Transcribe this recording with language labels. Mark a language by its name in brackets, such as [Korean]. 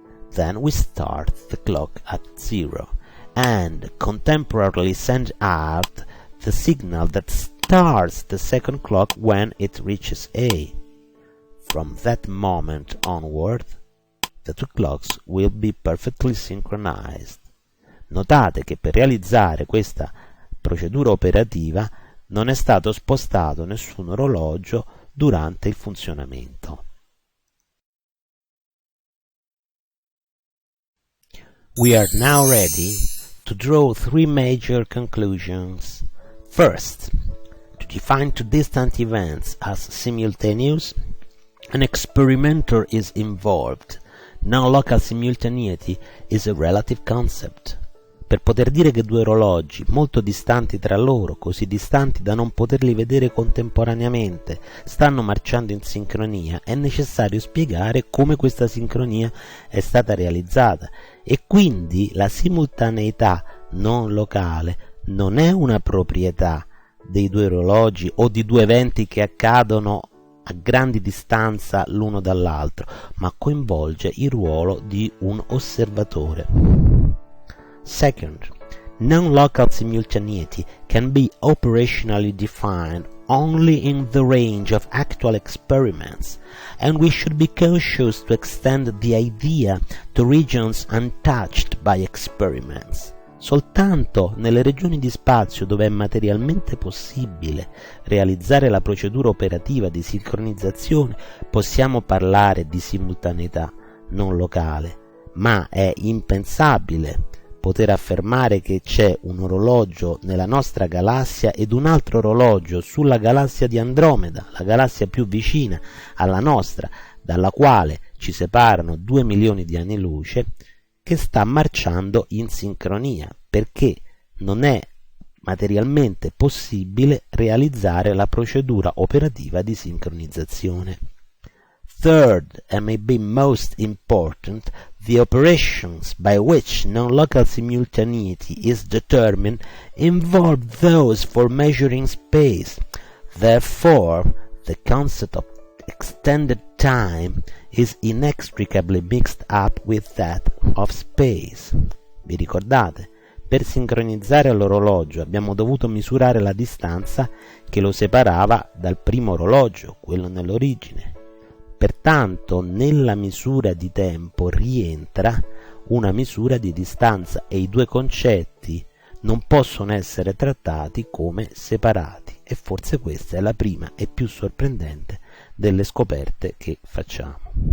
[English] Then we start the clock at 0 and contemporarily send out the signal that starts the second clock when it reaches A. From that moment onward, the two clocks will be perfectly synchronized. [Italian] Notate che per realizzare questa procedura operativa non è stato spostato nessun orologio durante il funzionamento. [English] We are now ready to draw 3 major conclusions. First, to define two distant events as simultaneous, an experimenter is involved. Non-local simultaneity is a relative concept. [Italian] Per poter dire che due orologi molto distanti tra loro, così distanti da non poterli vedere contemporaneamente, stanno marciando in sincronia, è necessario spiegare come questa sincronia è stata realizzata, e quindi la simultaneità non locale non è una proprietà dei due orologi o di due eventi che accadono a grandi distanza l'uno dall'altro, ma coinvolge il ruolo di un osservatore. [English] Second, non-local simultaneity can be operationally defined only in the range of actual experiments, and we should be cautious to extend the idea to regions untouched by experiments. [Italian] Soltanto nelle regioni di spazio dove è materialmente possibile realizzare la procedura operativa di sincronizzazione possiamo parlare di simultaneità non locale, ma è impensabile poter affermare che c'è un orologio nella nostra galassia ed un altro orologio sulla galassia di Andromeda, la galassia più vicina alla nostra, dalla quale ci separano 2 milioni di anni luce, che sta marciando in sincronia, perché non è materialmente possibile realizzare la procedura operativa di sincronizzazione. [English] Third, and maybe most important, the operations by which non-local simultaneity is determined involve those for measuring space. Therefore, the concept of extended time is inextricably mixed up with that of space. [Italian] Vi ricordate? Per sincronizzare l'orologio abbiamo dovuto misurare la distanza che lo separava dal primo orologio, quello nell'origine. Pertanto nella misura di tempo rientra una misura di distanza e i due concetti non possono essere trattati come separati, e forse questa è la prima e più sorprendente delle scoperte che facciamo.